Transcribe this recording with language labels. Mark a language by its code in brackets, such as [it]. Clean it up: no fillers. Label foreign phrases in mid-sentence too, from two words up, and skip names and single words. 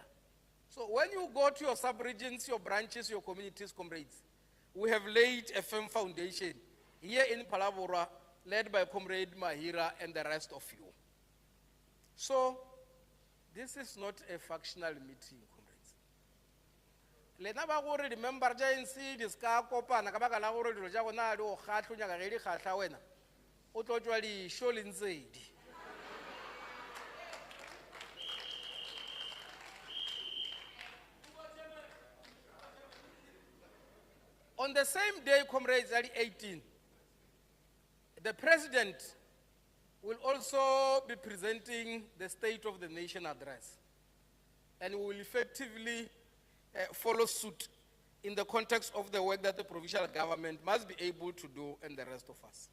[en] So when you go to your sub-regions, your branches, your communities, comrades, we have laid a firm foundation here in Ba-Phalaborwa, led by Comrade Mahira and the rest of you. So, this is not a factional meeting, comrades. [nso] Lena ba gore remember ANC di ska kopana ka baka la gore dilo ja gona di o khatlonya ka ge di khatla wena o tlo tswa di sho le ntsedi. [en] On the same day, comrades, at 18, the president will also be presenting the State of the Nation address, and we will effectively follow suit in the context of the work that the provincial government must be able to do and the rest of us.